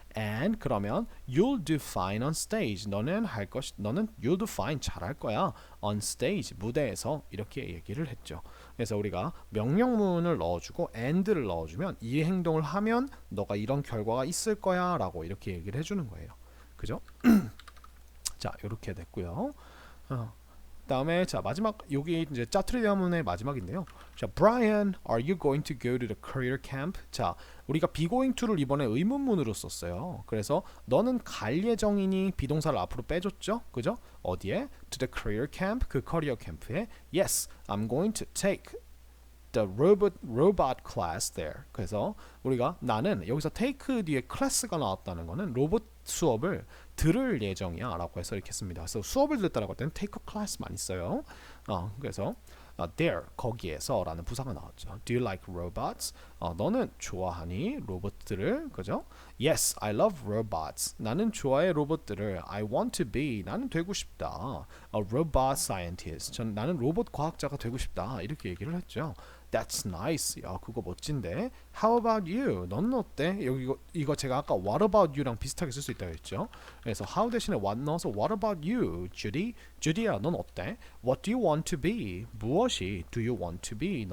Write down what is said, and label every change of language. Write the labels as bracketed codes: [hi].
[en] And [ko] 그러면 [en] you'll do fine on stage. [ko] 너는 [en] you'll do fine [ko] 잘할 거야. [en] On stage [ko] 무대에서 이렇게 얘기를 했죠. 그래서 우리가 명령문을 넣어주고 and를 넣어주면 이 행동을 하면 너가 이런 결과가 있을 거야라고 이렇게 얘기를 해주는 거예요. 그죠? 자, 이렇게 됐고요. 다음에 자 마지막 여기 이제 짜투리 대화문의 마지막인데요. [en] 자, Brian, are you going to go to the career camp? [ko] 자, 우리가 be going to를 이번에 의문문으로 썼어요. 그래서 너는 갈 예정이니 비동사를 앞으로 빼줬죠, 그죠? 어디에? [en] To the career camp, [ko] 그 커리어 캠프에. [en] Yes, I'm going to take the robot class there. [ko] 그래서 우리가 나는 여기서 take 뒤에 class가 나왔다는 거는 로봇 수업을 들을 예정이야 라고 해서 이렇게 씁니다. 그래서 수업을 듣다라고 할 때는 take a class 많이 써요. 그래서 there 거기에서 라는 부사가 나왔죠. [en] Do you like robots? [ko] 너는 좋아하니 로봇들을? [en] 그죠? Yes, I love robots. [ko] 나는 좋아해 로봇들을. [en] I want to be. [ko] 나는 되고 싶다. [en] A robot scientist. [ko] 나는 로봇 과학자가 되고 싶다. 이렇게 얘기를 했죠. [en] That's nice. [ko] 야, 그거 멋진데. [en] How about you? [ko] 너는 어때? 여기 이거 제가 아까 what about you랑 비슷하게 쓸 수 있다고 했죠. 그래서 how 대신에 what 넣어서 [en] what about you, Judy? [ko] 주디야, 넌 어때? [en] What do you want to be? [ko] 무엇이 [en] do you want to be?